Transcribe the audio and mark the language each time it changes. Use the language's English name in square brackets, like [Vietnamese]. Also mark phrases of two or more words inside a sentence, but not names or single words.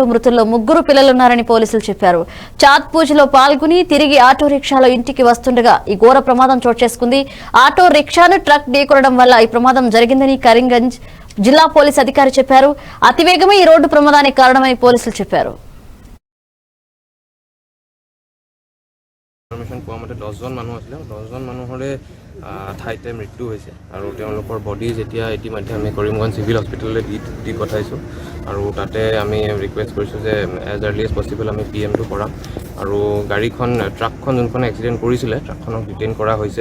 [Telugu] మృతుల్లో 3 పిల్లలున్నారని పోలీసులు చెప్పారు. చాత్ పూజలో పాల్గొని తిరిగి ఆటో రిక్షాలో ఇంటికి వస్తుండగా ఈ ఘోర ప్రమాదం చోటు చేసుకుంది. ఆటో రిక్షాను ట్రక్ ఢీకొనడం వల్ల ఈ ప్రమాదం జరిగిందని కరీంగంజ్ జిల్లా పోలీస్ అధికారి చెప్పారు. అతివేగమే ఈ రోడ్డు ప్రమాదానికి কারণমని పోలీసులు చెప్పారు. [Assamese] ইনফৰমেশ্যন পোৱা মতে 10জন মানুহ আছিলে, 10জন মানুহৰে ঠাইতে মৃত্যু হৈছে আৰু তেওঁলোকৰ বডি যেতিয়া ইতিমধ্যে আমি কৰিমগঞ্জ [English] civil hospitalলৈ [Assamese] দি পঠাইছোঁ আৰু তাতে আমি ৰিকুৱেষ্ট কৰিছোঁ যে [English] as early as possible [Assamese] আমি PM টো কৰাম আৰু গাড়ীখন ট্ৰাকখন যোনখন এক্সিডেণ্ট কৰিছিলে ট্ৰাকখনক ডিটেইন কৰা হৈছে।